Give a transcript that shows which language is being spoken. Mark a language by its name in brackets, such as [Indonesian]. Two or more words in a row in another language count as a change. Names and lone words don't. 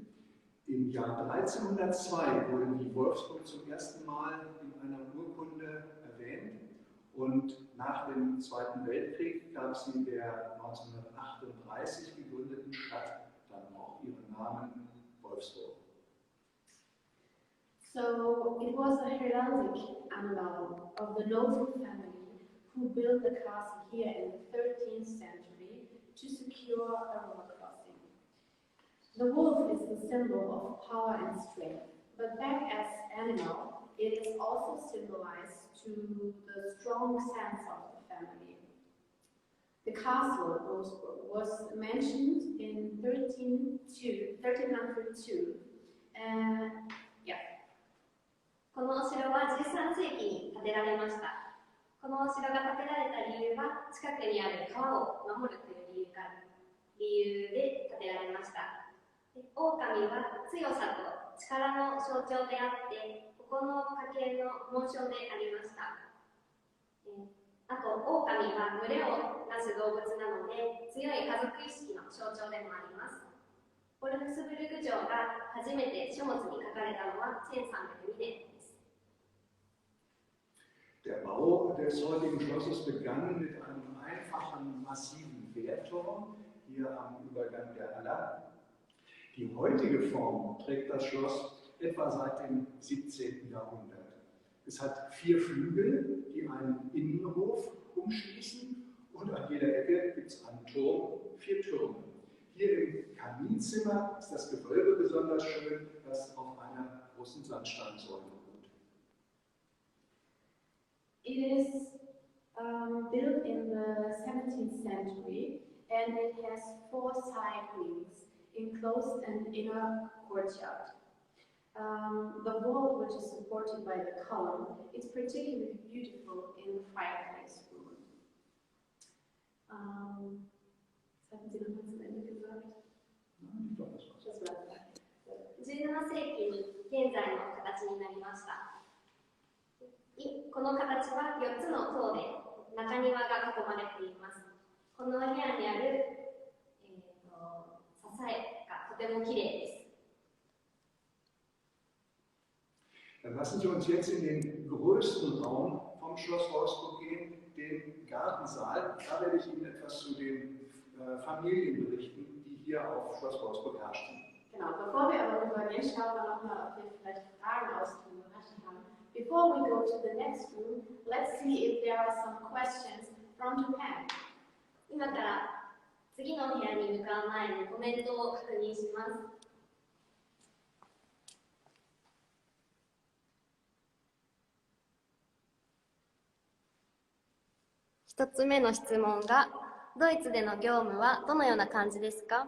[German] Im Jahr 1302 wurde die Wolfsburg zum ersten Mal in einer Urkunde erwähnt und nach dem Zweiten Weltkrieg gab sie der 1938 gegründeten Stadt dann auch ihren Namen Wolfsburg. [English] So it was a heraldic emblem of the noble family who built the castle here in the 13th century to secure a river crossing. The wolf is the symbol of power and strength, but back as animal, it is also symbolized to the strong sense of the family. The castle of Wolfsburg was mentioned in 1302. [Japanese] このお城は13世紀に建てられました。このお城が建てられた理由は、近くにある川を守るという理由で建てられました。狼は強さと力の象徴であって、ここの家系の紋章でありました。あと、狼は群れをなす動物なので、強い家族意識の象徴でもあります。ヴォルフスブルグ城が初めて書物に書かれたのは1302年です。 [German] Der Bau des heutigen Schlosses begann mit einem einfachen, massiven Wehrturm hier am Übergang der Aller. Die heutige Form trägt das Schloss etwa seit dem 17. Jahrhundert. Es hat 4 Flügel, die einen Innenhof umschließen, und an jeder Ecke gibt es einen Turm, 4 Türme. Hier im Kaminzimmer ist das Gewölbe besonders schön, das auf einer großen Sandsteinsäule ruht. [English] It is built in the 17th century, and it has 4 side wings, enclosed an inner courtyard. The wall, which is supported by the column, is particularly beautiful in the fireplace room. [German] Was haben Sie noch mal zum Ende gesagt? Das war's. [Japanese] 17 世紀に現在の形になりました。この形は4つの塔で中庭が囲まれています。この部屋にある、支えがとても綺麗です。 [German] Dann lassen Sie uns jetzt in den größten Raum vom Schloss Wolfsburg gehen, den Gartensaal. Da werde ich Ihnen etwas zu den Familien berichten, die hier auf Schloss Wolfsburg herrschten. Genau, bevor wir aber rübergehen, schauen wir nochmal, ob wir vielleicht Fragen aus dem Bereich haben. [English] Before we go to the next room, let's see if there are some questions from Japan. [Japanese] 今から次の部屋に向かう前にコメントを確認します。1つ目の質問が、ドイツでの業務はどのような感じですか？